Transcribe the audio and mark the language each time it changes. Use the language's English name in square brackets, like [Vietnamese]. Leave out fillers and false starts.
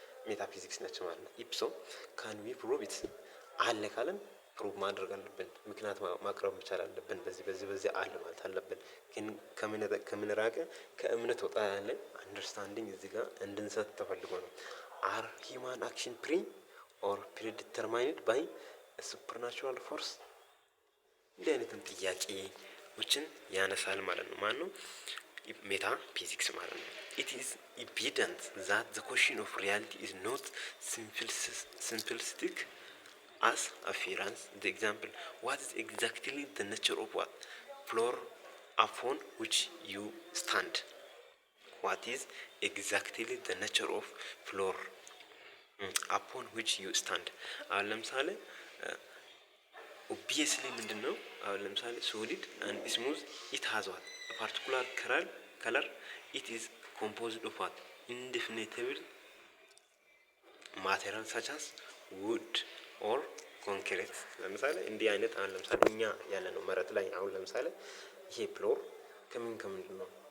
[Amharic] ሜታፊዚክስ ናቸው ማለት ነው። [English] ኢፕሶ ካን ዊ ፕሩቭ ኢት፣ [Amharic] አለ ካለን ፕሩቭ ማድረግ አለብን፣ ምክንያት ማቅረብ መቻል አለብን። በዚህ አለ ማለት አለብን። ግን ከምን ራቀ? ከእምነት ወጣ ያለ አንደርስታንዲንግ እዚህ ጋር እንድንሰጥ ተፈልጎ ነው። [English] አር ሂማን አክሽን ፕሪ ኦር ፕሪዲተርማይንድ ባይ ሱፐርናቹራል ፎርስ? [Amharic] እንዲህ አይነትን ጥያቄዎችን ያነሳል ማለት ነው። ማን ነው? ሜታፊዚክስ ማለት ነው። [English] It is evident that the question of reality is not simplistic as appearance. The example, what is exactly the nature of what floor upon which you stand? what is exactly the nature of floor upon which you stand። [Amharic] አሁን ለምሳሌ ኦብቪየስሊ ምንድነው አሁን ለምሳሌ [English] ሶሊድ and smooth it has what a particular color it is composed of what indefinable material such as wood or concrete። [Amharic] ለምሳሌ እንዲህ አይነት አሁን ለምሳሌ እኛ ያለ ነው መሬት ላይ አሁን ለምሳሌ ይሄ ፍሎር ከምንድን ነው